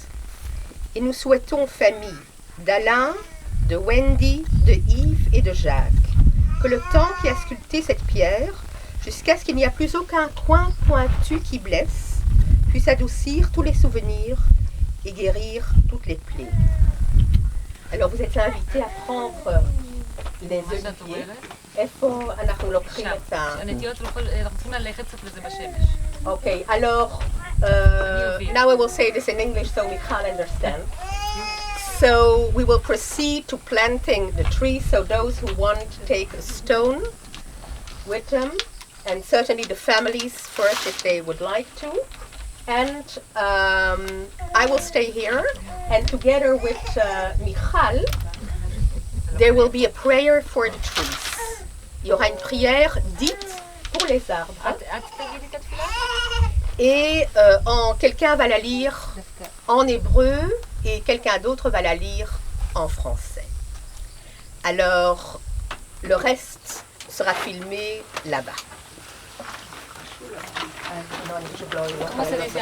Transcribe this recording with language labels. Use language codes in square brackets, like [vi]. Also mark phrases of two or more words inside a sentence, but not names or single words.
[fr] Et nous souhaitons famille d'Alain, de Wendy, de Yves et de Jacques, que le temps qui a sculpté cette pierre, jusqu'à ce qu'il n'y a plus aucun coin pointu qui blesse, puisse adoucir tous les souvenirs et guérir toutes les plaies. Alors vous êtes invités à prendre les oliviers. [he] איפה אנחנו לוקחים את ה... הנטיות אנחנו צריכים ללכת קצת לזה בשמש. [fr] Okay, alors, [en] now I will say this in English so we can understand. So we will proceed to planting the tree, so those who want to take a stone with them, and certainly the families first if they would like to. And I will stay here, and together with Michal, there will be a prayer for the trees. [fr] Il y aura une prière dite pour les arbres. Et quelqu'un va la lire en hébreu et quelqu'un d'autre va la lire en français. Alors, le reste sera filmé là-bas.